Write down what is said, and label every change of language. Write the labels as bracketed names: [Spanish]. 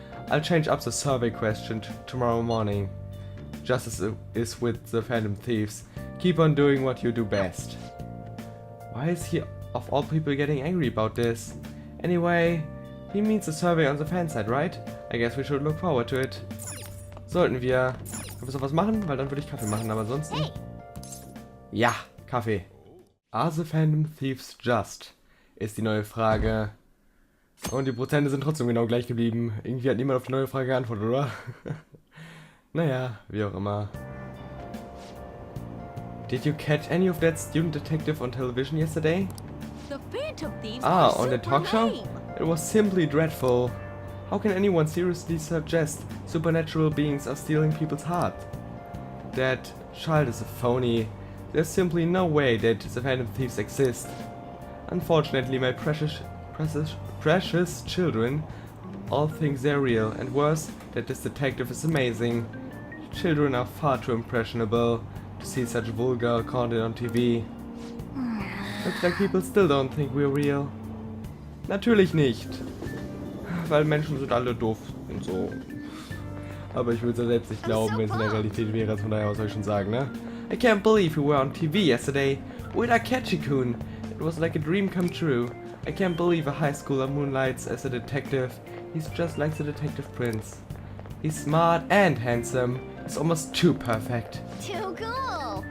[English] I'll change up the survey question tomorrow morning. Justice is with the Phantom Thieves. Keep on doing what you do best. Why is he of all people getting angry about this? Anyway, he means the survey on the fansite, right? I guess we should look forward to it. [German] Sollten wir noch was machen? Weil dann würde ich Kaffee machen, aber ansonsten... [English] Hey. [German] Ja, Kaffee. [English] Are the Phantom Thieves just? [German] Ist die neue Frage. Und die Prozente sind trotzdem genau gleich geblieben. Irgendwie hat niemand auf die neue Frage geantwortet, oder? Naja, wie auch immer. [English] Did you catch any of that student detective on television yesterday? The Phantom Thieves Ah, are on the super talk show? lame. It was simply dreadful. How can anyone seriously suggest supernatural beings are stealing people's heart? That child is a phony. There's simply no way that the Phantom Thieves exist. Unfortunately, my precious children all think they're real, and worse, that this detective is amazing. Children are far too impressionable to see such vulgar content on TV. Looks like people still don't think we're real. [German] Natürlich nicht. Weil Menschen sind alle doof und so. Aber ich würde es ja selbst nicht glauben, wenn es in der Realität wäre. Von daher, was soll ich schon sagen, ne? [English] I can't believe we were on TV yesterday with Akechi-kun. It was like a dream come true. I can't believe a high schooler moonlights as a detective. He's just like the detective prince. He's smart and handsome. He's almost too perfect. Too cool.